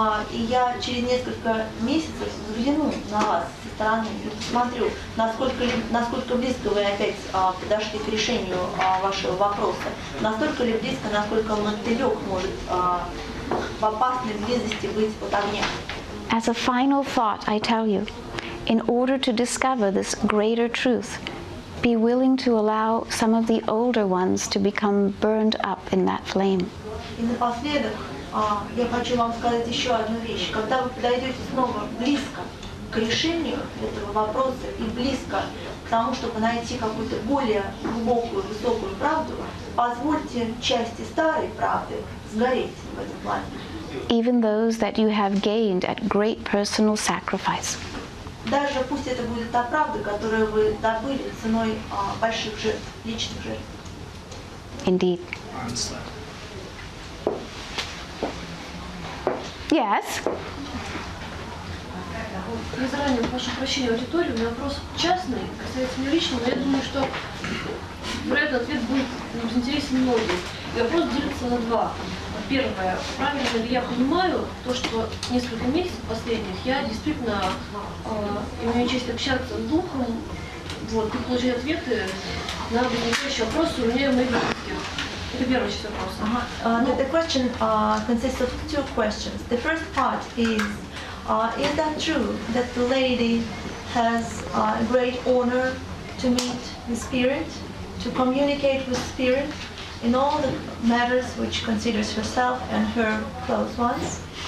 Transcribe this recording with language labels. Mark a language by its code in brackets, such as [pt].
[ru] И я через несколько месяцев взгляну на вас со стороны и посмотрю, насколько близко вы опять подошли к решению вашего вопроса. Настолько ли близко, насколько мотылек может в опасной близости быть от огня. [en] As a final thought, I tell you, in order to discover this greater truth, be willing to allow some of the older ones to become burned up in that flame. [ru] И напоследок я хочу вам сказать еще одну вещь. Когда вы подойдете снова близко к решению этого вопроса и близко к тому, чтобы найти какую-то более глубокую, высокую правду, позвольте части старой правды сгореть в этом плане. [en] Even those that you have gained at great personal sacrifice. [ru] Даже пусть это будет та правда, которую вы добыли ценой больших жертв, личных жертв. [en] Indeed. I understand. Yes? [ru] Я заранее прошу прощения аудитории, у меня вопрос частный, касается меня лично, но я думаю, что вероятно ответ будет интересен многим. И вопрос делится на два. Первое, правильно ли я понимаю то, что несколько месяцев последних я действительно имею честь общаться с Духом, вот, и получать ответы на возникающие вопросы у меня и моих близких. Это первая часть вопроса. [en] The question consists of two questions. The first part is that true that the lady has a great honor to meet the Spirit, to communicate with Spirit in all the matters which considers herself and her close ones?